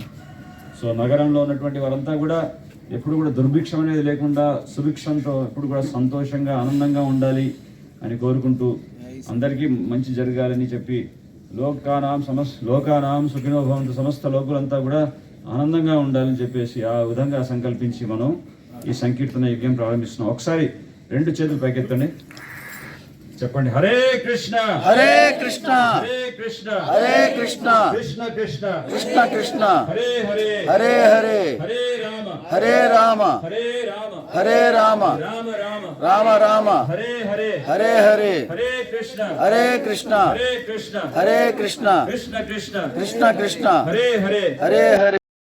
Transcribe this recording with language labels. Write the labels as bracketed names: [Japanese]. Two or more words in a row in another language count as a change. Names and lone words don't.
[Telugu] సో నగరంలో ఉన్నటువంటి వారంతా కూడా ఎప్పుడు కూడా దుర్భిక్షం అనేది లేకుండా సుభిక్షంతో ఎప్పుడు కూడా సంతోషంగా ఆనందంగా ఉండాలి అని కోరుకుంటూ అందరికీ మంచి జరగాలని చెప్పి [Sanskrit] లోకానాం సుఖినో భవంతు, [Telugu] సమస్త లోకులంతా కూడా ఆనందంగా ఉండాలని చెప్పేసి ఆ విధంగా సంకల్పించి మనం ఈ సంకీర్తన యజ్ఞం ప్రారంభిస్తున్నాం. ఒకసారి 2 చేతులు పైకెత్తండి, చెప్పండి. [Sanskrit] హరే కృష్ణ హరే కృష్ణ హరే కృష్ణ హరే కృష్ణ కృష్ణ కృష్ణ కృష్ణ కృష్ణ హరే హరే హరే హరే హరే రామ హరే రామ హరే రామ హరే రామ రామ రామ రామ రామ హరే హరే హరే హరే హరే కృష్ణ హరే కృష్ణ హరే కృష్ణ హరే కృష్ణ కృష్ణ కృష్ణ కృష్ణ కృష్ణ హరే హరే హరే హరే